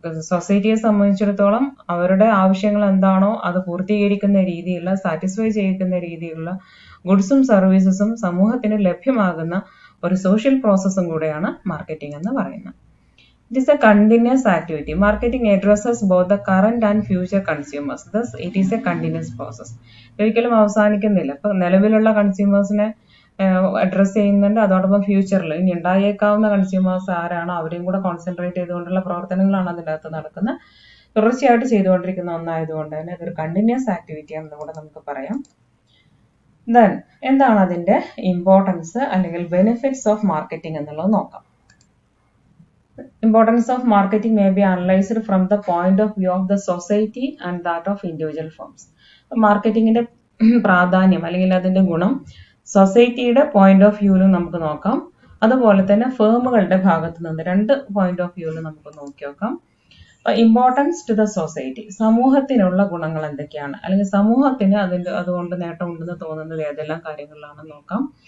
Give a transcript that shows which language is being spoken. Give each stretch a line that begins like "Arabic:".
Malayalam: സൊസൈറ്റിയെ സംബന്ധിച്ചിടത്തോളം അവരുടെ ആവശ്യങ്ങൾ എന്താണോ അത് പൂർത്തീകരിക്കുന്ന രീതിയിലുള്ള, സാറ്റിസ്ഫൈ ചെയ്യിക്കുന്ന രീതിയിലുള്ള ഗുഡ്സും സർവീസസും സമൂഹത്തിന് ലഭ്യമാകുന്ന ഒരു സോഷ്യൽ പ്രോസസ്സും കൂടെയാണ് മാർക്കറ്റിംഗ് എന്ന് പറയുന്നത്.
English: It is a continuous activity. Marketing addresses both the current and future consumers. Thus, it is a continuous process.
Malayalam: ഒരിക്കലും അവസാനിക്കുന്നില്ല. ഇപ്പൊ നിലവിലുള്ള കൺസ്യൂമേഴ്സിനെ അഡ്രസ് ചെയ്യുന്നുണ്ട്, അതോടൊപ്പം ഫ്യൂച്ചറിൽ ഇനി ഉണ്ടായേക്കാവുന്ന കൺസ്യൂമേഴ്സ് ആരാണോ അവരെയും കൂടെ കോൺസെൻട്രേറ്റ് ചെയ്തുകൊണ്ടുള്ള പ്രവർത്തനങ്ങളാണ് അതിൻ്റെ അകത്ത് നടക്കുന്നത്. തുടർച്ചയായിട്ട് ചെയ്തുകൊണ്ടിരിക്കുന്ന ഒന്നായതുകൊണ്ട് തന്നെ ഇതൊരു കണ്ടിന്യൂസ് ആക്ടിവിറ്റി ആണെന്ന് കൂടെ നമുക്ക് പറയാം. ദെൻ എന്താണ് അതിന്റെ ഇമ്പോർട്ടൻസ് അല്ലെങ്കിൽ
English: benefits of marketing
Malayalam: എന്നുള്ളത് നോക്കാം.
English: Importance of marketing may be analyzed from the point of view of the society and that of individual firms.
Malayalam: മാർക്കറ്റിംഗിന്റെ പ്രാധാന്യം അല്ലെങ്കിൽ അതിന്റെ ഗുണം സൊസൈറ്റിയുടെ പോയിന്റ് ഓഫ് വ്യൂവിലും നമുക്ക് നോക്കാം, അതുപോലെ തന്നെ ഫേമുകളുടെ ഭാഗത്ത് നിന്ന് രണ്ട് പോയിന്റ് ഓഫ് വ്യൂവിലും നമുക്ക് നോക്കി നോക്കാം.
English: importance to the society,
Malayalam: സമൂഹത്തിനുള്ള ഗുണങ്ങൾ എന്തൊക്കെയാണ്, അല്ലെങ്കിൽ സമൂഹത്തിന് അതുകൊണ്ട് നേട്ടമുണ്ടെന്ന് തോന്നുന്നത് ഏതെല്ലാം കാര്യങ്ങളിലാണെന്ന് നോക്കാം.